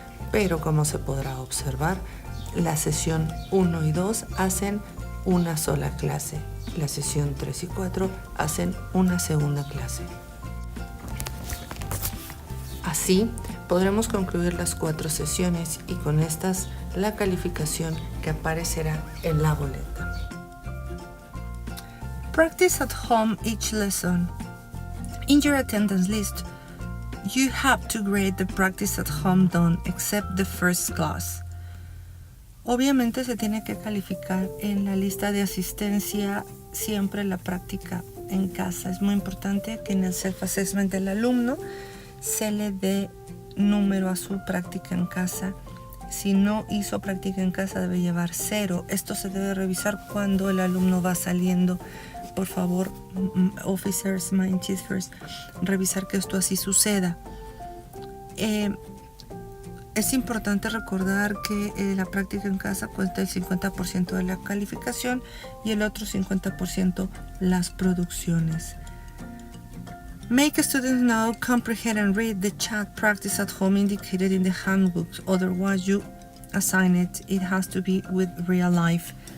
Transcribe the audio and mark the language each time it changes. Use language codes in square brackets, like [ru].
[es] Pero como se podrá observar, la sesión 1 y 2 hacen una sola clase. La sesión 3 y 4 hacen una segunda clase. Así, podremos concluir las 4 sesiones y con estas la calificación que aparecerá en la boleta. [en] Practice at home each lesson. In your attendance list, you have to grade the practice at home done except the first class. [es] Obviamente se tiene que calificar en la lista de asistencia siempre la práctica en casa. Es muy importante que en el self-assessment del alumno se le dé número a su práctica en casa. Si no hizo práctica en casa, debe llevar 0. Esto se debe revisar cuando el alumno va saliendo. Por favor, officers, Mindshifers, revisar que esto así suceda. Es importante recordar que la práctica en casa cuenta el 50% de la calificación y el otro 50% las producciones. [en] Make a student now comprehend and read the chat practice at home indicated in the handbook. Otherwise, you assign it. It has to be with real life.